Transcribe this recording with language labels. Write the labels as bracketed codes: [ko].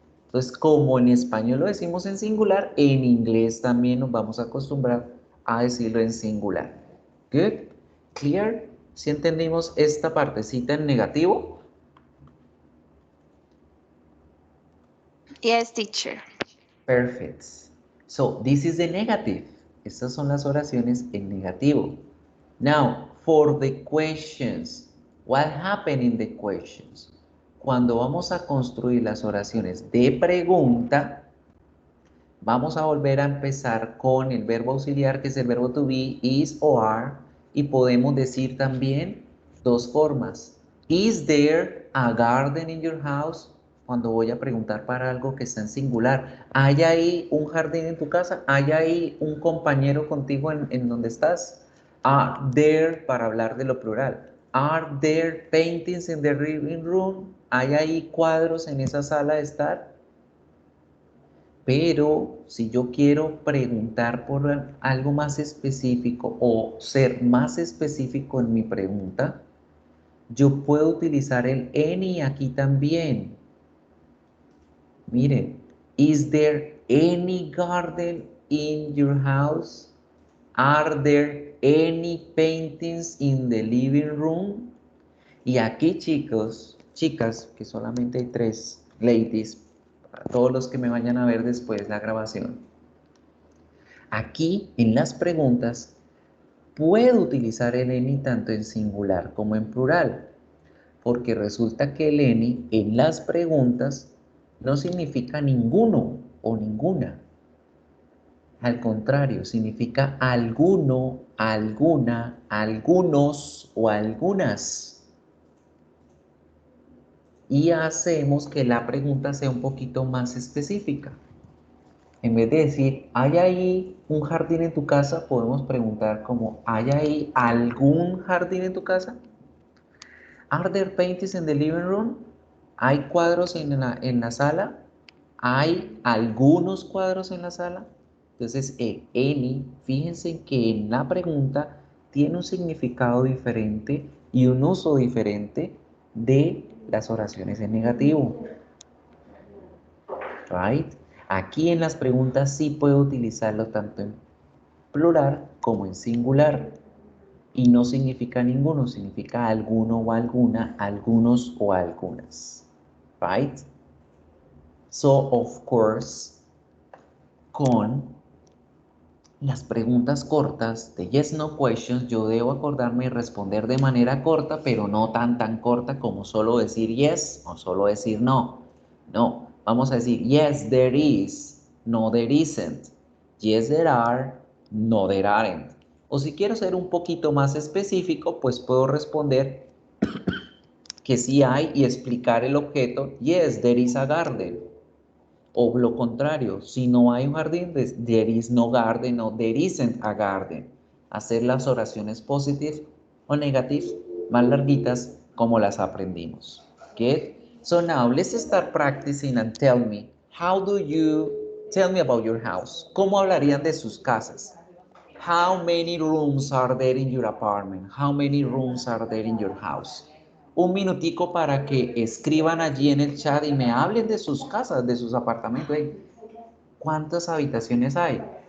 [es] Entonces, como en español lo decimos en singular, en inglés también nos vamos a acostumbrar a decirlo en singular. [en] Good? Clear? [es] ¿Sí entendimos esta partecita en negativo? [en] Yes, teacher. Perfect. So, this is the negative. [es] Estas son las oraciones en negativo. [en] Now, for the questions. What happened in the questions? [es] Cuando vamos a construir las oraciones de pregunta, vamos a volver a empezar con el verbo auxiliar, que es el verbo to be, is o are, y podemos decir también dos formas. [en] Is there a garden in your house? [es] Cuando voy a preguntar para algo que está en singular. ¿Hay ahí un jardín en tu casa? ¿Hay ahí un compañero contigo en donde estás? [en] Are there, [es] para hablar de lo plural. [en] Are there paintings in the living room? [es] ¿Hay ahí cuadros en esa sala de estar? Pero si yo quiero preguntar por algo más específico o ser más específico en mi pregunta, yo puedo utilizar el any aquí también. Miren, [en] is there any garden in your house? Are there any paintings in the living room? [es] Y aquí, chicos, chicas, que solamente hay 3 ladies, para todos los que me vayan a ver después la grabación. Aquí, en las preguntas, puedo utilizar el any tanto en singular como en plural, porque resulta que el any en las preguntas no significa ninguno o ninguna. Al contrario, significa alguno, alguna, algunos o algunas. Y hacemos que la pregunta sea un poquito más específica. En vez de decir, ¿hay ahí un jardín en tu casa? Podemos preguntar como, ¿hay ahí algún jardín en tu casa? [en] Are there paintings in the living room? [es] ¿Hay cuadros en la sala? ¿Hay algunos cuadros en la sala? Entonces, any, fíjense que en la pregunta tiene un significado diferente y un uso diferente de las oraciones en negativo. Right? Aquí en las preguntas sí puedo utilizarlo tanto en plural como en singular. Y no significa ninguno, significa alguno o alguna, algunos o algunas. Right? So, of course, con las preguntas cortas de yes no questions, yo debo acordarme y responder de manera corta, pero no tan corta como solo decir yes o solo decir no. No, vamos a decir [en] yes there is, no there isn't. Yes there are, no there aren't. [es] O si quiero ser un poquito más específico, pues puedo responder que sí hay y explicar el objeto [en] yes there is a garden. [es] O lo contrario, si no hay un jardín, [en] there is no garden o there isn't a garden. [es] Hacer las oraciones positive o negative más larguitas como las aprendimos. [en] Good? So now let's start practicing and tell me, how do you tell me about your house? [es] ¿Cómo hablarían de sus casas? [en] How many rooms are there in your apartment? How many rooms are there in your house? [es] Un minutico para que escriban allí en el chat y me hablen de sus casas, de sus apartamentos. Hey, ¿cuántas habitaciones hay?